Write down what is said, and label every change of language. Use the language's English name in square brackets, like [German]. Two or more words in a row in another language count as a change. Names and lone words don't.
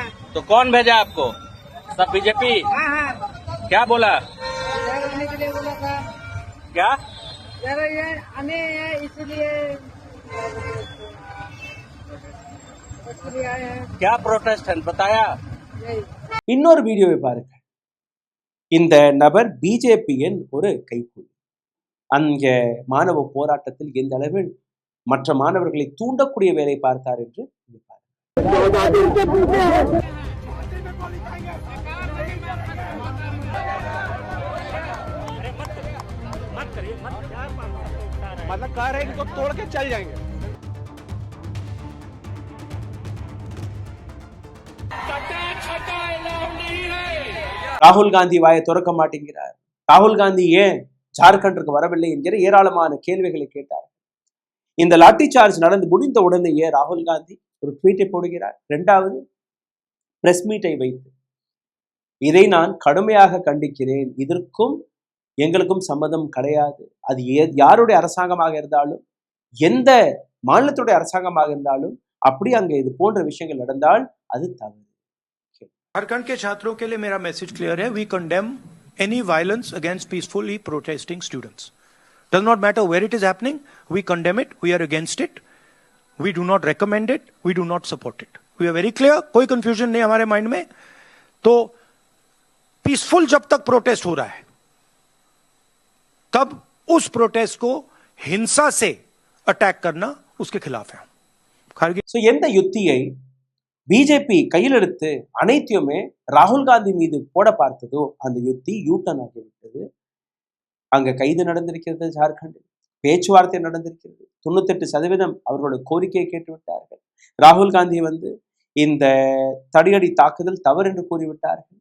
[Hindi] तो कौन भेजा आपको? सब बीजेपी? हाँ। क्या बोला? आने के लिए बोला था। क्या? ये आने हैं इसलिए आए हैं। क्या प्रोटेस्ट है बताया? यही। [Tamil] இன்னொரு வீடியோவை பாருங்க. இந்த நபர் பிஜேபியின் ஒரு கைக்கூலி. அங்க மாணவ போராட்டத்தில் எந்த அளவில் மற்ற மாணவர்களை தூண்டக்கூடிய வேலை பார்த்தார் என்று [Hindi] मतलब कह रहे हैं इनको तोड़ के चल जाएंगे। [Tamil] ராகுல் காந்தி வாயை திறக்க மாட்டேங்கிறார். ராகுல் காந்தி ஏன் ஜார்க்கண்டிற்கு வரவில்லை என்கிற ஏராளமான கேள்விகளை கேட்டார். இந்த [English] lathi charge [Tamil] நடந்து முடிந்த உடனேயே ராகுல் காந்தி ஒரு ட்வீட்டை போடுகிறார். இரண்டாவது [English] press meet [Tamil] வைத்து இதை நான் கடுமையாக கண்டிக்கிறேன், இதற்கும் எங்களுக்கும் சம்மதம் கிடையாது. அது யாருடைய அரசாங்கமாக இருந்தாலும், எந்த மாநிலத்துடைய அரசாங்கமாக இருந்தாலும், அப்படி அங்கே இது போன்ற விஷயங்கள் நடந்தால் அது தவறு. [Hindi] झारखंड के छात्रों के लिए मेरा [English] message clear [Hindi] है. [English] We condemn any violence against peacefully protesting students. Does not matter where it is happening. We condemn it. We are against it. We do not recommend it. We do not support it. We are very clear. [Hindi] कोई confusion नहीं हमारे माइंड में. तो पीसफुल जब तक प्रोटेस्ट हो रहा है, तब उस प्रोटेस्ट को हिंसा से अटैक करना उसके खिलाफ है. [Tamil] எந்த யுத்தியை பிஜேபி கையில் எடுத்து அனைத்தையுமே ராகுல் காந்தி மீது போட பார்த்ததோ அந்த யுத்தி யூட்டன் ஆகிவிட்டது. அங்க கைது நடந்திருக்கிறது, ஜார்க்கண்டில் பேச்சுவார்த்தை நடந்திருக்கிறது. 98% அவர்களுடைய கோரிக்கையை கேட்டுவிட்டார்கள். ராகுல் காந்தி இந்த தடியடி தாக்குதல் தவறு என்று கூறிவிட்டார்கள்.